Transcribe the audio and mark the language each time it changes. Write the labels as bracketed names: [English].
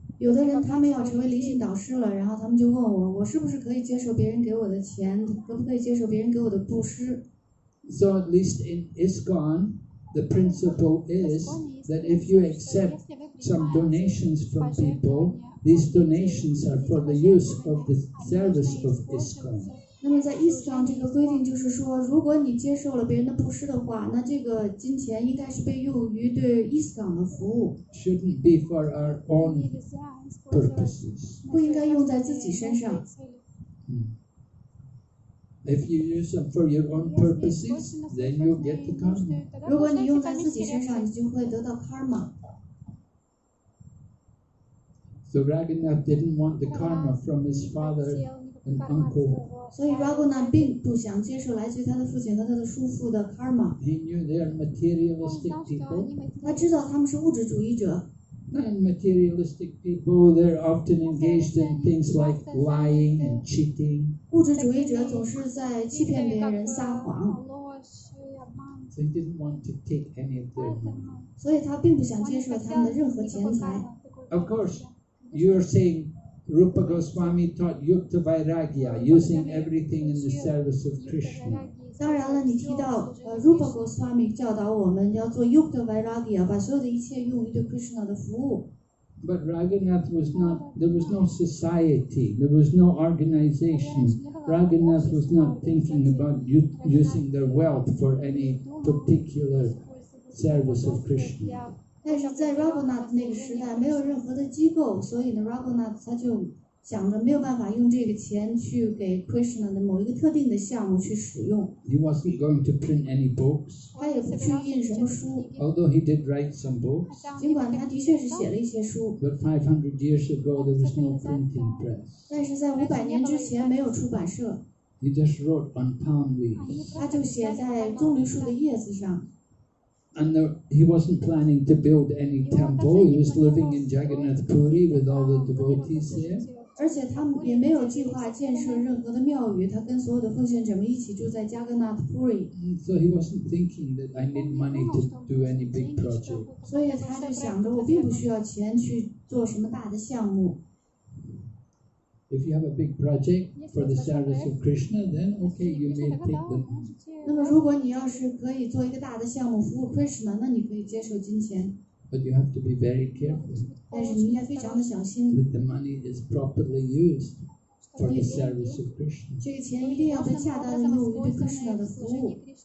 [Chinese] 有的人他们要成为灵性导师了，然后他们就问我，我是不是可以接受别人给我的钱，可不可以接受别人给我的布施？ [English] So at least in ISKCON, the principle is that if you accept some donations from people, these donations are for the use of the service of ISKCON. [Chinese] 那么在 ISKCON 这个规定就是说，如果你接受了别人的布施的话，那这个金钱应该是被用于对 ISKCON 的服务， [English] Shouldn't be for our own purposes. [Chinese] 不应该用在自己身上。 [English] If you use them for your own purposes, then you'll get the karma. [Chinese] 如果你用在自己身上，你就会得到 karma。 [English] So Ragunath didn't want the karma from his father and uncle. [Chinese] 所以 Ragunath 并不想接受来自于他的父亲和他的叔父的 karma。 [English] He knew they are materialistic people. [Chinese] 他知道他们是物质主义者。 [English] And materialistic people, they're often engaged in things like lying and cheating. [Chinese] 物质主义者总是在欺骗别人、撒谎， [English] So he didn't want to take any of their money. [Chinese] 所以他并不想接受他们的任何钱财。 [English] Of course, you are saying Rupa Goswami taught Yukta Vairagya, using everything in the service of Krishna. [Chinese] 当然了，你提到Rupa Goswami 教导我们要做 Yukta Vairagya， 把所有的一切用于对 Krishna 的服务。 [English] But Ragunath was not, there was no society, there was no organization. Ragunath was not thinking about using their wealth for any particular service of Krishna. [Chinese] 但是在 Ragunath 那个时代，没有任何的机构，所以呢 ，Ragunath 他就想着没有办法用这个钱去给 Krishna 的某一个特定的项目去使用。 [English] He wasn't going to print any books, [Chinese] 他也不去印什么书， [English] although he did write some books. [Chinese] 尽管他的确是写了一些书， [English] But 500 years ago, there was no printing press. [Chinese] 但是在500年之前没有出版社， [English] He just wrote on palm leaves. [Chinese] 他就写在棕榈树的叶子上。 [English] And he wasn't planning to build any temple. He was living in Jagannath Puri with all the devotees there. [Chinese] 而且他们也没有计划建设任何的庙宇，他跟所有的奉献者们一起住在加格纳特普里， [English] So he wasn't thinking that I need money to do any big project. [Chinese] 所以他就想着我并不需要钱去做什么大的项目。 [English] If you have a big project for the service of Krishna, then okay, you may take the... [Chinese] 那么如果你要是可以做一个大的项目服务 Krishna， 那你可以接受金钱， [English] But you have to be very careful [Chinese] 但是你应该非常的小心， [English] that the money is properly used for the service of Krishna. [Chinese] 这个钱一定要被恰当的用于对 Krishna 的服务。